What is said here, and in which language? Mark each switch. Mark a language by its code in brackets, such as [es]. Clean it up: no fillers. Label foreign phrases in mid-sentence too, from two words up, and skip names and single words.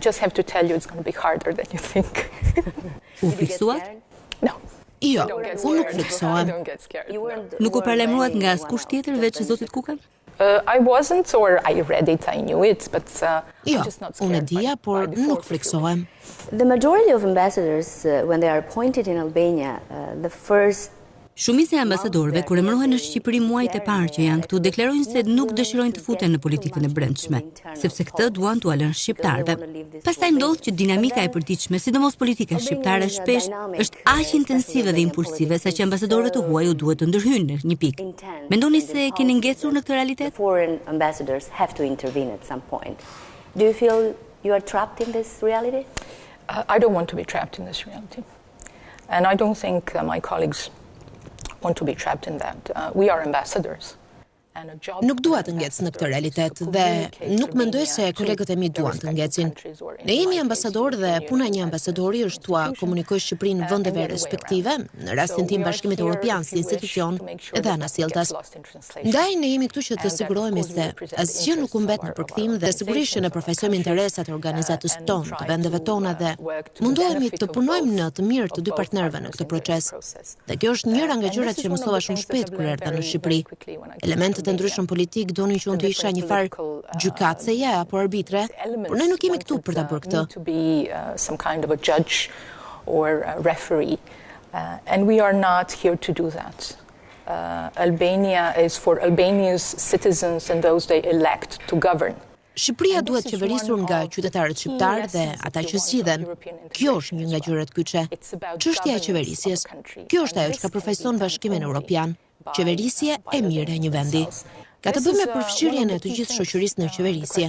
[sq] U friksuat? Jo, unë nuk friksohem. Nuk u paralajmëruat nga askush tjetër veç Zotit Kukan? [en] I wasn't, or I read it, I knew it, but [sq] jo, unë e dija, por nuk friksohem. [en] The majority of ambassadors, when they are appointed in Albania, the first [sq] Shumica e ambasadorëve kur emërohen në Shqipëri muajt e parë që janë këtu deklarojnë se nuk dëshirojnë të futen në politikën e brendshme, sepse këtë duan t'u lënë shqiptarëve. Pastaj ndodh që dinamika e përditshme, sidomos politika shqiptare, shpesh është aq intensive dhe impulsive saqë ambasadorët të huaj u duhet të ndërhyjnë në një pikë. Mendoni se keni ngecur në këtë realitet? [en] Foreign ambassadors have to intervene at some point. Do you feel you are trapped in this reality? I don't want to be trapped in this reality. And I don't think my colleagues want to be trapped in that. We are ambassadors. [sq] Nuk dua të ngec në këtë realitet dhe nuk mendoj se kolegët e mi duan të ngecin. Ne jemi ambasador dhe puna e një ambasadori është t'ua komunikojë Shqipërinë vendeve respektive, në rastin tim Bashkimit Evropian si institucion edhe anasjelltas. Ndaj ne jemi këtu që të sigurohemi se asgjë nuk u mbet në përkthim dhe sigurisht që ne përfaqësojmë interesat e organizatës tonë, të vendeve tona dhe mundohemi të punojmë në të mirë të dy partnerëve në këtë proces. Dhe kjo është njëra nga gjërat që mësova shumë shpejt kur erdha në Shqipëri. Elementet e ndryshëm politik donin që unë të isha një farë gjykatëse apo arbitre, por ne nuk jemi këtu për ta bërë këtë. [en] Some kind of a judge or a referee, and we are not here to do that. Albania is for Albania's citizens and those they elect to govern. [sq] Shqipëria duhet qeverisur nga qytetarët shqiptarë dhe ata që zgjidhen. Kjo është një nga gjërat kyçe. Çështja e qeverisjes. Kjo është ajo që ka përfaqësuar Bashkimin Evropian. Qeverisje e mirë e një vendi. Ka të bëjë me përfshirjen e të gjithë shoqërisë në qeverisje.